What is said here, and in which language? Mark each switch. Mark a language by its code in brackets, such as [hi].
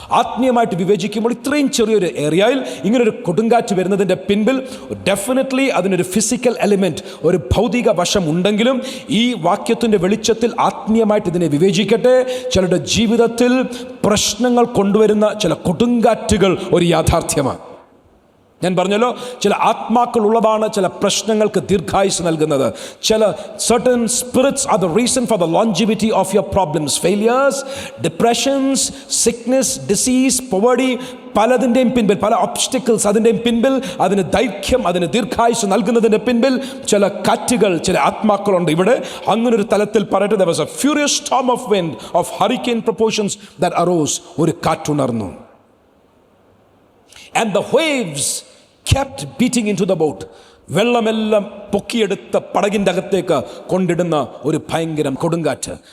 [ml] ആത്മീയമായിട്ട് വിവേചിക്കുമ്പോൾ ഇത്രയും ചെറിയൊരു ഏരിയയിൽ ഇങ്ങനൊരു കൊടുങ്കാറ്റ് വരുന്നതിൻ്റെ പിൻപിൽ ഡെഫിനറ്റ്ലി അതിനൊരു ഫിസിക്കൽ എലിമെൻറ്റ്, ഒരു ഭൗതിക വശം ഉണ്ടെങ്കിലും ഈ വാക്യത്തിൻ്റെ വെളിച്ചത്തിൽ ആത്മീയമായിട്ട് ഇതിനെ വിവേചിക്കട്ടെ. ചിലരുടെ ജീവിതത്തിൽ പ്രശ്നങ്ങൾ കൊണ്ടുവരുന്ന ചില കൊടുങ്കാറ്റുകൾ ഒരു യാഥാർത്ഥ്യമാണ്. ഞാൻ പറഞ്ഞല്ലോ, ചില ആത്മാക്കൾ ഉള്ളതാണ് ചില പ്രശ്നങ്ങൾക്ക് ദീർഘായുസ് നൽകുന്നത്. [en] ചില certain spirits are the reason for the longevity of your problems, failures, depressions, sickness, disease, poverty. [ml] പലതിൻ്റെയും പിൻപിൽ, പല ഒബ്സ്റ്റിക്കിൾസ് അതിൻ്റെയും പിൻപിൽ, അതിന് ദൈർഘ്യം, അതിന് ദീർഘായുസ് നൽകുന്നതിൻ്റെ പിൻപിൽ ചില കാറ്റുകൾ, ചില ആത്മാക്കളുണ്ട്. ഇവിടെ അങ്ങനൊരു തലത്തിൽ പറയട്ടെ, [en] there was a furious storm of wind of hurricane proportions that arose. [ml] ഒരു കാറ്റുണർന്നു. [en] And the waves kept beating into the boat. [ml] വെള്ളമെല്ലാം പൊക്കിയെടുത്ത് പടകിൻ്റെ അകത്തേക്ക് കൊണ്ടിടുന്ന ഒരു ഭയങ്കര കൊടുങ്കാറ്റ്.